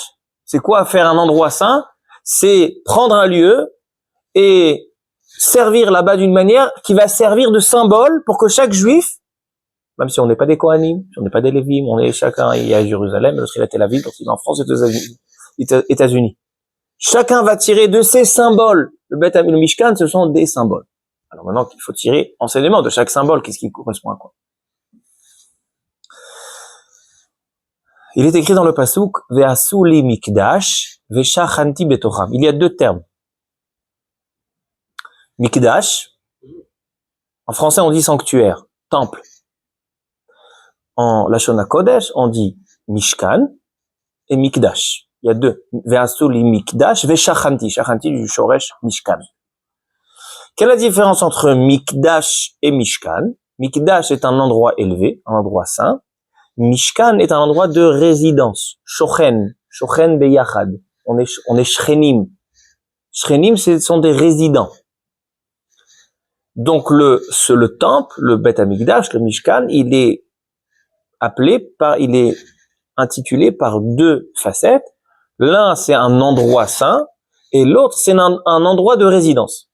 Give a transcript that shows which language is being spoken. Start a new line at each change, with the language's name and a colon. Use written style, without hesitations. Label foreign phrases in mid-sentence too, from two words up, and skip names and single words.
French: C'est quoi faire un endroit saint? C'est prendre un lieu et servir là-bas d'une manière qui va servir de symbole pour que chaque juif, même si on n'est pas des Kohanim, si on n'est pas des Lévim, on est chacun, il y a à Jérusalem, l'autre il est à Tel Aviv, l'autre il est en France et aux États-Unis. Chacun va tirer de ces symboles. Le Mishkan, ce sont des symboles. Alors maintenant il faut tirer enseignement de chaque symbole, qu'est-ce qui correspond à quoi. Il est écrit dans le pasuk
Hebrew: ועשו לי מקדש ושכנתי בתוכם.
French: Il y a deux termes. Mikdash, en français on dit sanctuaire, temple. En
Hebrew: לשון הקודש,
French: on dit Mishkan et Mikdash. Il y a deux.
Hebrew: ועשו לי מקדש ושכנתי. שכנתי du שורש משכן.
French: Quelle est la différence entre Mikdash et Mishkan? Mikdash est un endroit élevé, un endroit saint. Mishkan est un endroit de résidence.
Hebrew: שוכן ביחד.
French: On est shchenim. Shchenim, ce sont des résidents. Donc le temple, le
Hebrew: בית המקדש,
French: le Mishkan, il est intitulé par deux facettes. L'un, c'est un endroit saint, et l'autre, c'est un endroit de résidence.